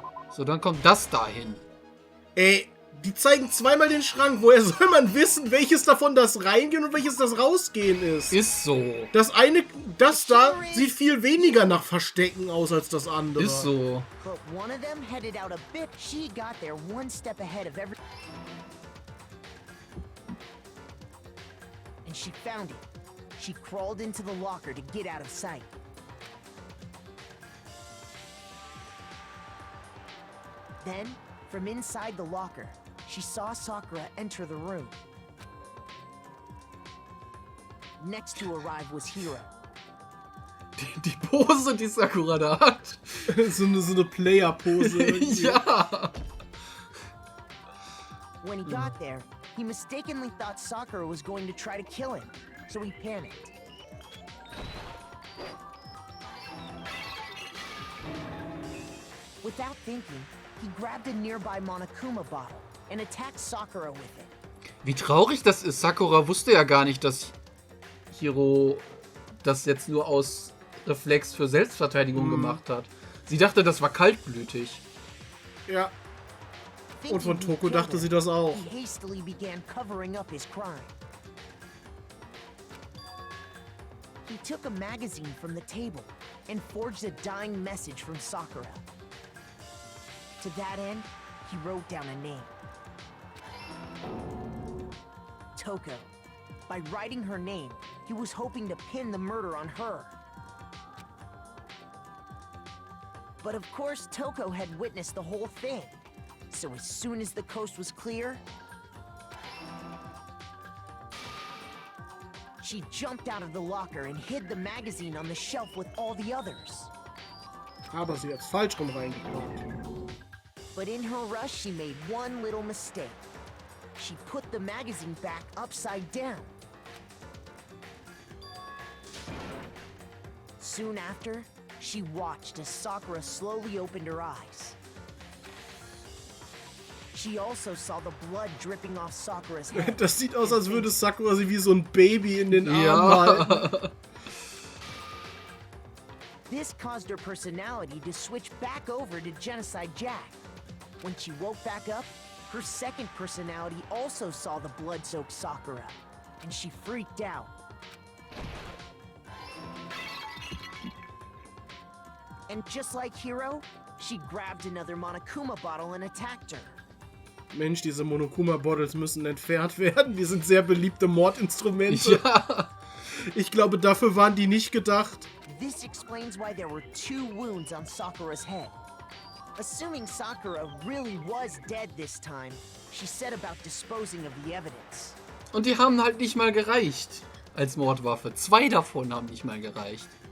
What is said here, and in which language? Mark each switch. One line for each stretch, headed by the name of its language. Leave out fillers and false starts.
German: So, dann kommt das dahin. Ey, die zeigen zweimal den Schrank. Woher soll man wissen, welches davon das Reingehen und welches das Rausgehen ist? Ist so. Das eine, das da, sieht viel weniger nach Verstecken aus als das andere. Ist so.
English: But one of them headed out a bit. She got there one step ahead of every... And she found it. She crawled into the locker to get out of sight. Then, from inside the locker, she saw Sakura enter the room. Next to arrive was Hiro.
German: Die Pose, die Sakura da hat. so eine Player-Pose. irgendwie. Ja.
English: When he got there, he mistakenly thought Sakura was going to try to kill him, so he panicked. Without thinking, he grabbed a nearby Monokuma bottle and attacked Sakura with it.
German: Wie traurig das ist. Sakura wusste ja gar nicht, dass Hiro das jetzt nur aus Reflex für Selbstverteidigung gemacht hat. Sie dachte, das war kaltblütig. Ja. Und von Toko dachte sie das auch.
English: He hastily began covering up his crime. He took a magazine from the table and forged a dying message from Sakura. To that end, he wrote down a name. Toko. By writing her name, he was hoping to pin the murder on her. But of course, Toko had witnessed the whole thing. So as soon as the coast was clear, she jumped out of the locker and hid the magazine on the shelf with all the others.
German: Aber sie hat's falsch rum reingepackt.
English: But in her rush, she made one little mistake. She put the magazine back upside down. Soon after, she watched as Sakura slowly opened her eyes. She also saw the blood dripping off Sakura's head.
German: Das sieht aus, als würde Sakura sie wie so ein Baby in den Armen halten.
English: This caused her personality to switch back over to Genocide Jack. When she woke back up, her second personality also saw the blood-soaked Sakura, and she freaked out. And just like Hiro, she grabbed another Monokuma bottle and attacked her.
German: Mensch, diese Monokuma-Bottles müssen entfernt werden. Die sind sehr beliebte Mordinstrumente. Ja. Ich glaube, dafür waren die nicht gedacht.
English: This explains why there were 2 wounds on Sakura's head. Assuming Sakura really was dead this time, she set about disposing of the evidence.
German: Und die haben halt nicht mal gereicht als Mordwaffe. 2 davon haben nicht mal gereicht.